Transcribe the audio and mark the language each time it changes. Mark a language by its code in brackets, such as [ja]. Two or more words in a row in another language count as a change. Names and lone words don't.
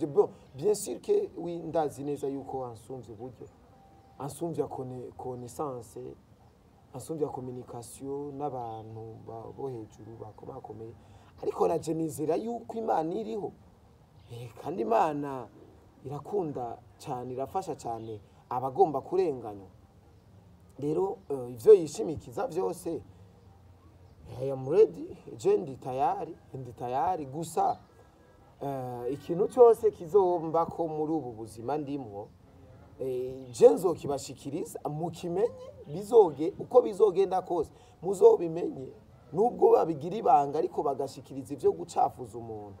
[fr] Bon, bien sûr que oui, [rn] ndazi neza yuko ansumvye buryo, ansumvye connaissance, ansumvye communication n'abantu bo hejuru bakomakomeye, ariko naje nizera yuko Imana iriho, kandi Imana irakunda cyane, irafasha cyane abagomba kurenganywa. Rero ivyo yishimikiza vyose [en] I am ready, [rn] je ndi tayari gusa ikintu cyose kizomba ko muri ubu buzima ndimwo, je nzokibashikiriza mukimenye, bizoge uko bizogenda kose muzobimenye, nubwo babigira ibanga ariko bagashikiriza ivyo gucafuza umuntu.